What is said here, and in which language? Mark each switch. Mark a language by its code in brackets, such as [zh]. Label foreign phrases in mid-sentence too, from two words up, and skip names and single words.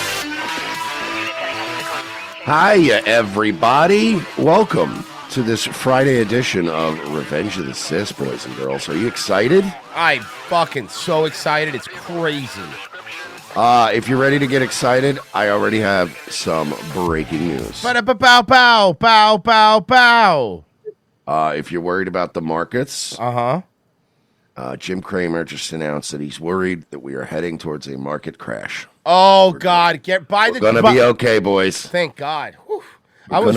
[en] Hiya, everybody. Welcome to this Friday edition of Revenge of the Sis, boys and girls. Are you excited? I'm fucking so excited. It's crazy. If you're ready to get excited, I already have some breaking news. Ba-da-ba-bow, bow, bow, bow, bow. If you're worried about the markets, Jim Cramer just announced that he's worried that we are heading towards a market crash. Oh, God. Get by the... We're going to be okay, boys. Thank God. Whew. I was